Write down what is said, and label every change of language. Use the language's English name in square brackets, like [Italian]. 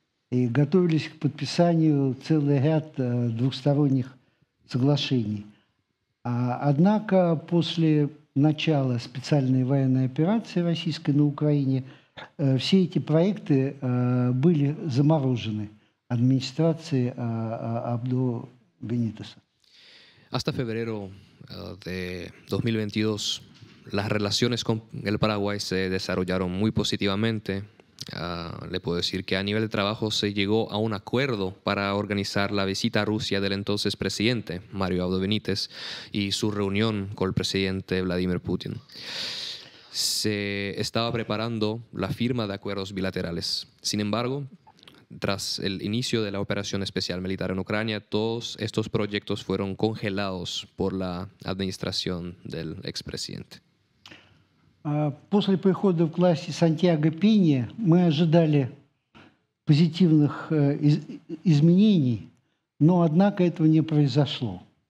[Russian] И готовились к подписанию целый ряд двухсторонних соглашений. Однако после начала специальной военной операции российской на Украине все эти проекты были заморожены администрацией Абдо Бенитеса. [Spanish] Hasta febrero de 2022, las relaciones con el Paraguay se desarrollaron muy positivamente. Le puedo decir que a nivel de trabajo se llegó a un acuerdo para organizar la visita a Rusia del entonces presidente Mario Abdo Benítez y su reunión con el presidente Vladimir Putin. Se estaba preparando la firma de acuerdos bilaterales. Sin embargo, tras el inicio de la operación especial militar en Ucrania, todos estos proyectos fueron congelados por la administración del expresidente. [Russian] После прихода к власти Сантьяго Пенья мы ожидали позитивных изменений, но, однако, этого не произошло.